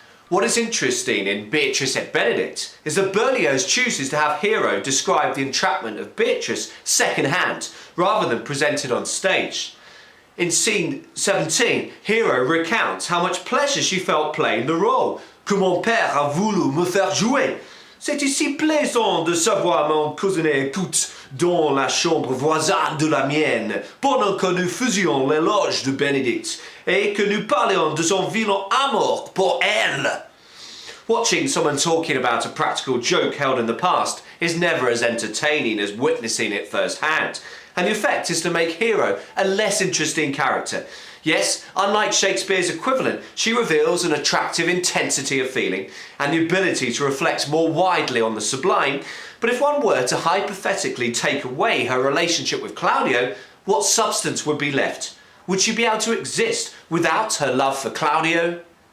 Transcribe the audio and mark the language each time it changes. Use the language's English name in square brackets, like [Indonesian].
[English] What is interesting in Beatrice et Bénédict is that Berlioz chooses to have Hero describe the entrapment of Beatrice second-hand, rather than presented on stage. In Scene 17, Hero recounts how much pleasure she felt playing the role. [French] Que mon père a voulu me faire jouer. C'était si plaisant de savoir mon cousin écoute dans la chambre voisine de la mienne, pendant que nous faisions l'éloge de Bénédict, et que nous parlions de son violent amour pour elle. [English] Watching someone talking about a practical joke held in the past is never as entertaining as witnessing it firsthand, and the effect is to make Hero a less interesting character. Yes, unlike Shakespeare's equivalent, she reveals an attractive intensity of feeling and the ability to reflect more widely on the sublime, but if one were to hypothetically take away her relationship with Claudio, what substance would be left? Would she be able to exist without her love for Claudio?